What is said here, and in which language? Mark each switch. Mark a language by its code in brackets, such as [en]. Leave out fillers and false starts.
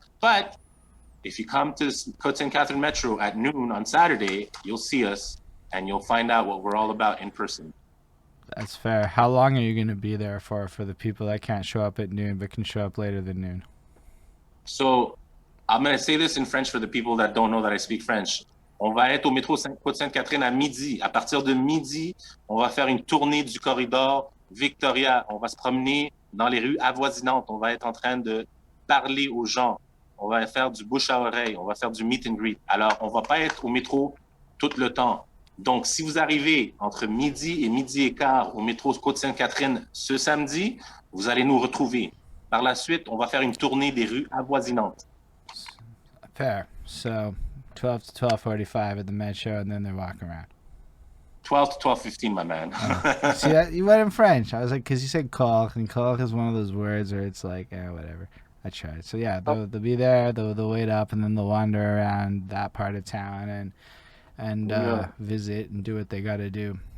[en] But if you come to Côte Sainte Catherine Metro at noon on Saturday, you'll see us and you'll find out what we're all about in person. That's fair. How long are you going to be there for the people that can't show up at noon but can show up later than noon? So I'm going to say this in French for the people that don't know that I speak French. [fr] On va être au métro Côte-Sainte-Catherine à midi. À partir de midi, on va faire une tournée du corridor Victoria. On va se promener dans les rues avoisinantes. On va être en train de parler aux gens. On va faire du bouche à oreille. On va faire du [en] meet and greet. [fr] Alors, on va pas être au métro tout le temps. Donc, si vous arrivez entre midi et midi et quart au métro Côte-Sainte-Catherine ce samedi, vous allez nous retrouver. Par la suite, on va faire une tournée des rues avoisinantes. [en] Fair. So 12 to 12:45 at the Met Show, and then they walk around. 12 to 12:15, my man. See, that, you went in French. I was like, because you said call, and call is one of those words where it's like, whatever. I tried. So yeah, they'll be there. They'll wait up, and then they'll wander around that part of town and visit and do what they got to do.